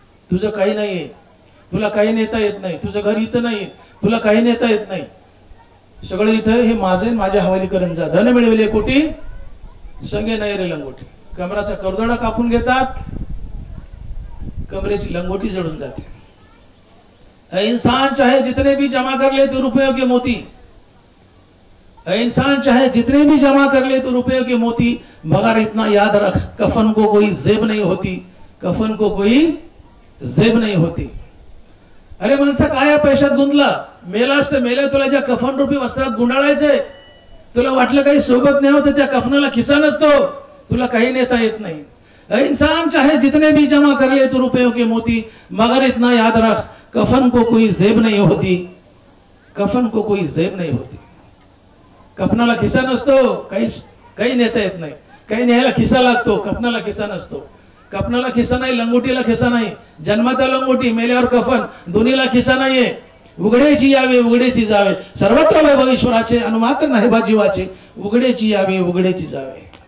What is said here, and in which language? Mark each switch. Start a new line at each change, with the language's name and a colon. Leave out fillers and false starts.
Marathi: तुझं काही नाहीये, तुला काही नेता येत नाही, तुझं घर इथं नाही, तुला काही नेता येत नाही, सगळं इथं हे माझे, माझ्या हवाली करून जा. धन मिळविले कोटी संगे नाही रे लंगोटी. कमराचा करदोडा कापून घेतात, कमरेची लंगोटी जळून जाते.
Hindi: इंसान चाहे जितने भी जमा कर ले तो रुपयों के मोती, इंसान चाहे जितने भी जमा कर ले तो रुपयों के मोती, मगर इतना याद रख कफन को कोई जेब नहीं होती, कफन को कोई जेब नहीं होती.
Marathi: अरे माणसा काय पैशात गुंतला, मेलास तर मेल्या, तुला ज्या कफन रूपी वस्त्रात गुंडाळायचंय, तुला वाटलं काही सोबत नाही होतं, त्या कफनाला खिसा नसतो, तुला काही नेता येत नाही.
Hindi: इंसान चाहे जितने भी जमा कर ले तो रुपयों के मोती, मगर इतना याद रख कफन को कोई जेब नहीं होती, कफन को कोई जेब नहीं होती.
Marathi: कफनाला खिसा नसतो, काही नेता येत नाही. काही न्यायला खिसा लागतो, कफनाला खिसा नसतो. कफनाला खिसा नाही, लंगोटीला खिसा नाही. जन्माता लंगोटी, मेल्यावर कफन, दोन्हीला खिसा नाहीये. उघडेची यावे उघडेची जावे, सर्वत्र वैभव ईश्वराचे अनुमात्र नाही बा जीवाचे, उघडेची यावे उघडेची जावे.